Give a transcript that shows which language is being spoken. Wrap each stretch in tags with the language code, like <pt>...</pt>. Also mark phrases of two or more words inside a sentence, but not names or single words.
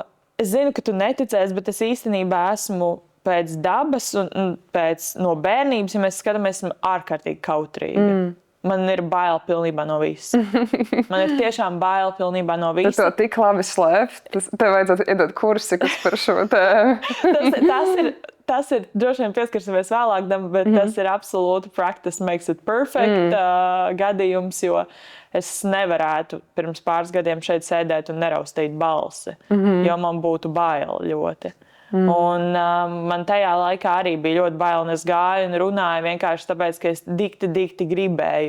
<lv>Es zinu, ka tu neticēsi, bet es īstenībā esmu pēc dabas un no bērnības, ja mēs skatāmies, esmu ārkārtīgi kautrīga. Man ir bail pilnībā no visa. Man ir tiešām bail pilnībā no visa. Tu to tik labi slēpt. Tev vajadzētu iedot kursikus par šo tēmu. Tas ir droši vien pieskarsimies vēlāk, bet tas ir absolūti</lv> <en>practice makes it perfect</en> <lv>gadījums, jo es nevarētu pirms pāris gadiem šeit sēdēt un neraustīt balsi, jo man būtu bail ļoti. Un man tajā laikā arī bija ļoti bail, un es gāju un runāju vienkārši tāpēc, ka es dikti gribēju.</lv>